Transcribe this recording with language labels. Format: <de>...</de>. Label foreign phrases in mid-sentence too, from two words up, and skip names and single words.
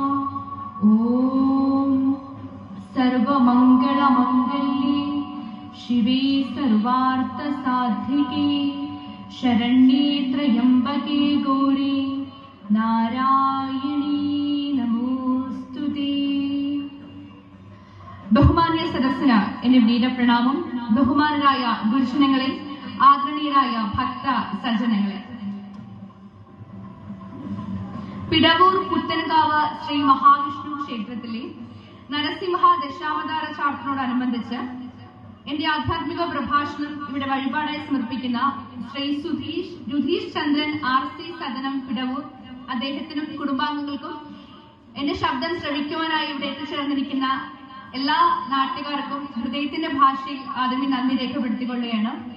<sa>ॐ सर्वमङ्गलमङ्गल्ये शिवे सर्वार्थसाधिके शरण्ये त्र्यम्बके गौरी नारायणी नमोस्तुते।</sa> <ml>ബഹുമാന്യ സദസ്സിന് എന്റെ വിനീത പ്രണാമം. ബഹുമാനരായ ഗുരുജനങ്ങളെ, ആദരണീയരായ ഭക്ത സജ്ജനങ്ങളെ, പിടവൂർ പുത്തൻകാവ് ശ്രീ മഹാവിഷ്ണു ക്ഷേത്രത്തിലെ നരസിംഹ ദശാവതാര ചാർത്തിനോടനുബന്ധിച്ച് എന്റെ ആധ്യാത്മിക പ്രഭാഷണം ഇവിടെ വഴിപാടായി സമർപ്പിക്കുന്ന ശ്രീ രുധീഷ് ചന്ദ്രൻ RC സദനം പിടവൂർ, അദ്ദേഹത്തിനും കുടുംബാംഗങ്ങൾക്കും എന്റെ ശബ്ദം ശ്രവിക്കുവാനായി ഇവിടെ എത്തിച്ചേർന്നിരിക്കുന്ന എല്ലാ നാട്ടുകാർക്കും ഹൃദയത്തിന്റെ ഭാഷയിൽ ആദ്യമേ നന്ദി രേഖപ്പെടുത്തിക്കൊള്ളുകയാണ്.</ml>